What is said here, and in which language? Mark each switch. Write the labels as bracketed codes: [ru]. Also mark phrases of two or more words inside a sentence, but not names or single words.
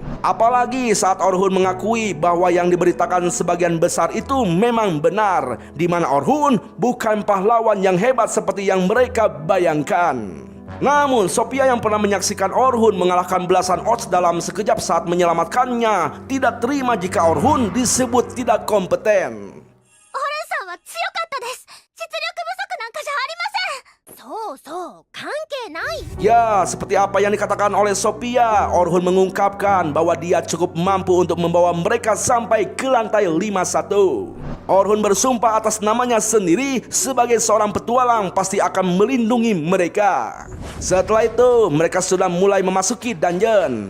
[id] Apalagi saat Orhun mengakui bahwa yang diberitakan sebagian besar itu memang benar, di mana Orhun bukan pahlawan yang hebat seperti yang mereka bayangkan. Namun Sophia yang pernah menyaksikan Orhun mengalahkan belasan odds dalam sekejap saat menyelamatkannya tidak terima jika Orhun disebut tidak kompeten. [ja] オルンさんは強かったです。実力不足なんかじゃありません。そうそう、関係ない。 [id] Ya, seperti apa yang dikatakan oleh Sophia, Orhun mengungkapkan bahwa dia cukup mampu untuk membawa mereka sampai ke lantai 51. Orhun bersumpah atas namanya sendiri sebagai seorang petualang pasti akan melindungi mereka. Setelah itu, mereka sudah mulai memasuki dungeon.